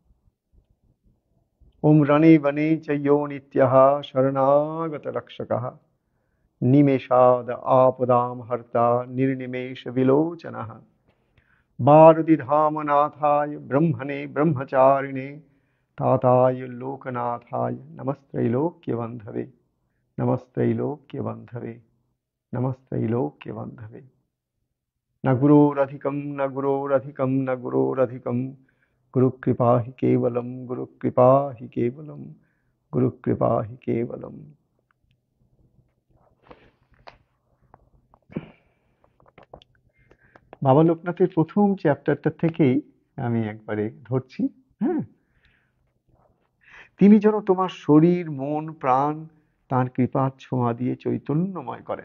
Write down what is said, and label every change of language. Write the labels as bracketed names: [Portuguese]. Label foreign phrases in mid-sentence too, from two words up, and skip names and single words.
[Sanskrit] ओम रणे वने च यो नित्यः शरणागत रक्षकः निमेषाद आपदां हर्ता निर्निमेष विलोचनः भारतीधामनाथाय ब्रह्मणे ब्रह्मचारिणे ताताय लोकनाथाय नमस्त्रैलोक्यबन्धवे नमस्त्रैलोक्यबन्धवे नमस्त्रैलोक्यबन्धवे। न गुरोरधिकं न गुरोरधिकं न गुरोरधिकं गुरुकृपा हि केवलं गुरुकृपा हि केवलं गुरुकृपा हि केवलं। [Bangla] বাবা লোকনাথের প্রথম চ্যাপ্টারটা থেকেই আমি একবারে ধরছি। হ্যাঁ, তিনি যেন তোমার শরীর মন প্রাণ তার কৃপার ছোঁয়া দিয়ে চৈতন্যময় করেন।